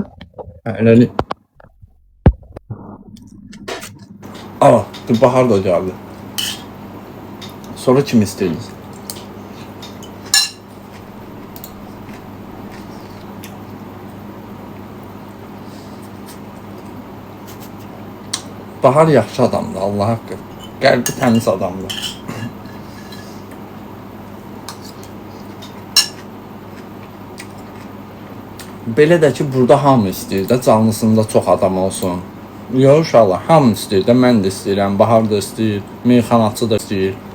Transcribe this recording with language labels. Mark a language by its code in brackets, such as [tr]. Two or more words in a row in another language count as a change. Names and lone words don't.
[tr] Öyle. Aa, dur Bahar da geldi. Sonra kim istediniz? [az] Bahar yaxşı adamdı, Allah haqqı. Qəlbi təmiz adamdı. Belə də ki, burada hamı istəyir də, canlısında çox adam olsun. Yox, uşaqlar, hamı istəyir də, mən də istəyirəm, Bahar da istəyir, meyxanaçı da istəyir.